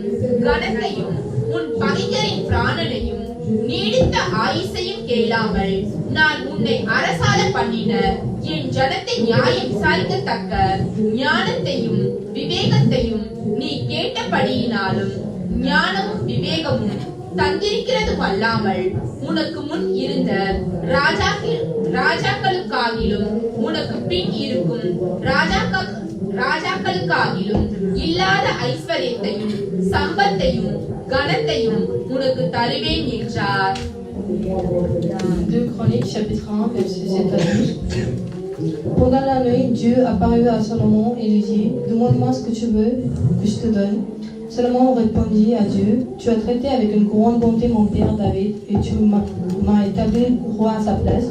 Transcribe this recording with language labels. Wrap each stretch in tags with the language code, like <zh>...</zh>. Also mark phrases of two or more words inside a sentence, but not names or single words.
<ta>கனத்தையும் உன் பகைஞரின் பிராணனையும் நீடித்த ஆயுசையும் கேளாமல் நான் உன்னை அரசாள பண்ணின என் ஜனத்தை நியாயம் விசாரிக்கத்தக்க ஞானத்தையும் விவேகத்தையும் நீ கேட்டபடியினாலும் ஞானமும் விவேகமும் தந்திருக்கிறதும் அல்லாமல் உனக்கு முன் இருந்த ராஜாக்களுக்காகிலும் உனக்கு பின் இருக்கும் ராஜாக்களுக்காகிலும் இல்லாத ஐஸ்வர்யத்தையும் சம்பத்தையும் கனத்தையும் உனக்கு தருவேன் என்றார்.</ta> <fr>2 Chroniques chapitre 1 verset 7 à 12. Pendant la nuit, Dieu apparut à Salomon et lui dit, demande-moi ce que tu veux que je te donne. Salomon répondit à Dieu, tu as traité avec une grande bonté mon père David et tu m'as établi roi à sa place.</fr>